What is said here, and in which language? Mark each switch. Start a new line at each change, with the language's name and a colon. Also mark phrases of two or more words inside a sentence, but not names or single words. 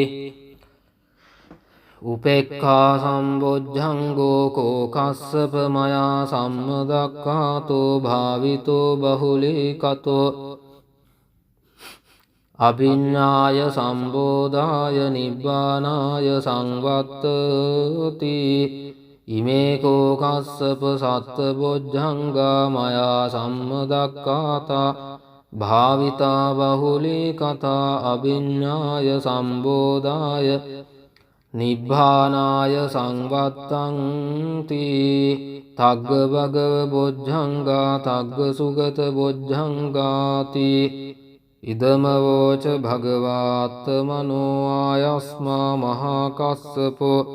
Pali: උපේක්ඛා සම්බොජ්ජංගෝ කෝකස්සප මයා සම්මදක්ඛාතෝ භාවිතෝ බහුලීකතෝ අභිඤ්ඤාය සම්බෝධාය නිබ්බානාය සංවත්තති ඉමේ කෝකස්සප සත්බොජ්ජංගා මයා සම්මදක්ඛාතා භාවිතා බහුලීකතා අභිඤ්ඤාය සම්බෝධාය නිබ්බානාය සංවත්තන්ති තග්ග භගව බොජ්ජංගා තග්ග සුගත බොජ්ජංගාති ඉදම වෝච භගවාත්තමනෝ ආයස්මා මහා කස්සපෝ